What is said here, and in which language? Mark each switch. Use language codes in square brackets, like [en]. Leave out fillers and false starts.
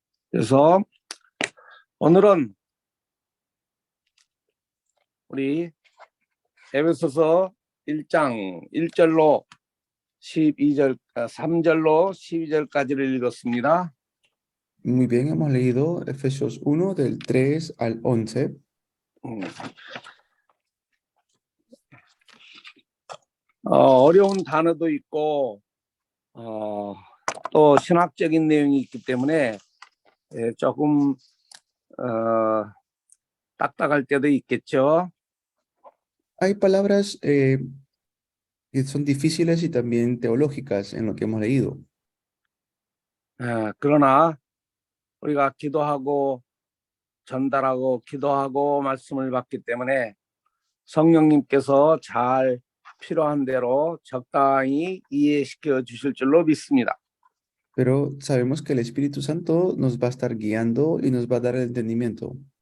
[ko] 그래서 오늘은 우리 에베소서 1장 1절로 12절 3절로 12절까지를 읽었습니다. [es] Muy bien, hemos leído Efesios 1 del 3 al 11. [ko] 어려운 단어도 있고 또 신학적인 내용이 있기 때문에 조금 딱딱할 때도 있겠죠. [es] Hay palabras que son difíciles y también teológicas en lo que hemos leído. [ko] 그러나 우리가 기도하고 전달하고 기도하고 말씀을 받기 때문에 성령님께서 잘 필요한 대로 적당히 이해시켜 주실 줄로 믿습니다. [es] Pero sabemos que el Espíritu Santo nos va a estar guiando y nos va a dar el entendimiento.